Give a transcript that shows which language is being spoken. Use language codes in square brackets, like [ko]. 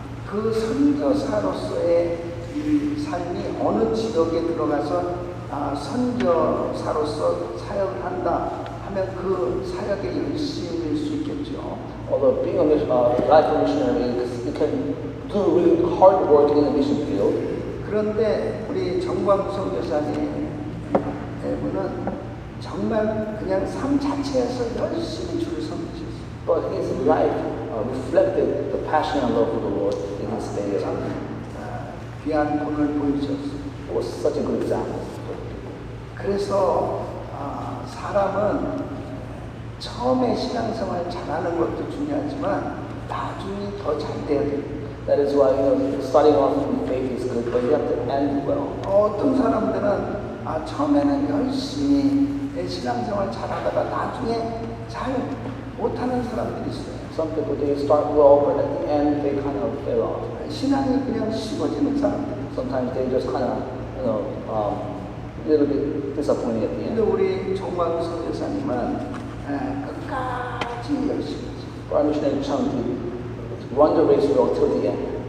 [ko] 그 선교사로서의 이 삶이 어느 지역에 들어가서 선교사로서 사역을 한다 하면 그 사역에 열심일 수 있겠죠. [en] Although being a life missionary, you can do really hard work in the mission field. [ko] 그런데 우리 정광 선교사님의 분은 정말 그냥 삶 자체에서 열심히 주를 섬기셨어요. [en] But his life reflected the passion and love of the Lord in his day. [ko] 참 귀한 본을 보여주셨어요. [en] It was such a good example. [ko] 그래서 사람은 처음에 신앙생활 잘하는 것도 중요하지만 나중에 더 잘 돼야 돼요. [en] That is why, starting off in faith is good, but you have to end well. [ko] 어떤 사람들은 처음에는 열심히 신앙생활 잘하다가 나중에 잘 못하는 사람들이 있어요. [en] Some people, they start well, but at the end, they kind of fail off. [ko] 신앙이 그냥 쉬워지는 사람들. [en] Sometimes they just kind of, a little bit disappointed at the [ko] 근데 [en] end. [ko] 우리 정광수 여사님은 끝까지 열심히 했어요. [en] Our missionary Chung did run the race well till the end.